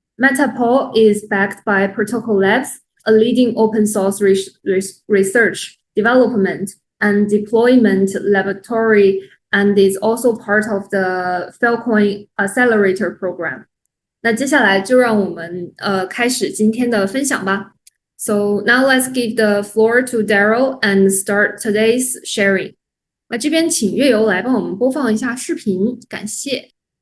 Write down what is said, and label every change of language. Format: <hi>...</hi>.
<en>MetaPod is backed by Protocol Labs, a leading open source research, development, and deployment laboratory, and is also part of the Filecoin Accelerator program.</en> <zh>那接下来就让我们开始今天的分享吧。</zh> <en>So now let's give the floor to Daryl and start today's sharing.</en> <zh>那这边请月游来帮我们播放一下视频，感谢。</zh>